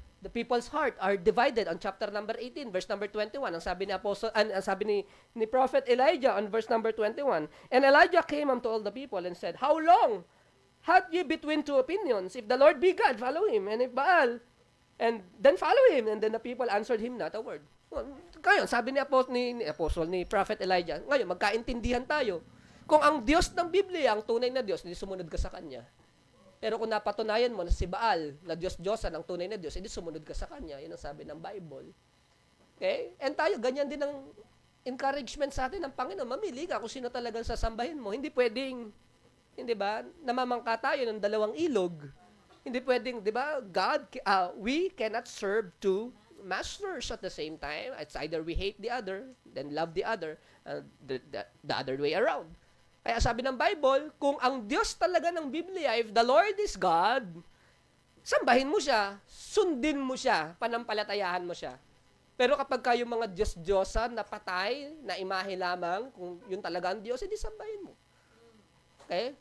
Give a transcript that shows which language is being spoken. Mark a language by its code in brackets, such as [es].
[en] The people's heart are divided on chapter number 18, verse number 21. [tl] Ang sabi ni Prophet Elijah [en] on verse number 21. And Elijah came unto all the people and said, how long had ye between 2 opinions? If the Lord be God, follow him. And if Baal, and then follow him. And then the people answered him not a word. [tl] Ngayon, sabi ni Prophet Elijah, ngayon, magkaintindihan tayo. Kung ang Diyos ng Biblia, ang tunay na Diyos, hindi sumunod ka sa Kanya. Pero kung napatunayan mo na si Baal, na Diyos-Diyosan, ang tunay na Diyos, hindi sumunod ka sa Kanya. Yan ang sabi ng Bible. Okay? And tayo, ganyan din ang encouragement sa atin ng Panginoon. Mamili ka kung sino talagang sasambahin mo. Hindi pwedeng, hindi ba, namamangka tayo ng 2 ilog. Hindi pwedeng, di ba, [en] we cannot serve 2 masters at the same time. It's either we hate the other, then love the other, the other way around. [tl] Kaya sabi ng Bible, kung ang Diyos talaga ng Biblia, [en] if the Lord is God, [tl] sambahin mo siya, sundin mo siya, panampalatayahan mo siya. Pero kapag kayo mga Diyos-Diyosan na patay, na imahe lamang, kung yun talaga ang Diyos, hindi sambahin mo. Okay?